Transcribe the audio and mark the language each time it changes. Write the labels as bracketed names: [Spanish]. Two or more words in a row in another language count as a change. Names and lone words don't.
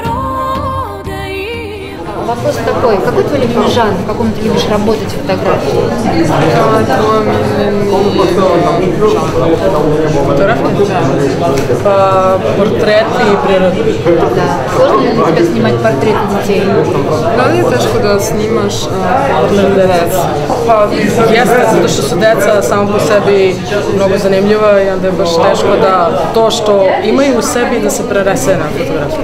[Russian] Вопрос такой, какой твой любимый жанр, в каком ты любишь работать фотографии? Портреты и природа. Да. Сложно ли для тебя снимать портреты детей? [Serbian] Ali teško da snimaš portrete dece. Jeste, zato što su deca samo po sebi mnogo zanimljiva i onda je baš teško da to što imaju u sebi da se prerese [Russian] на фотографию.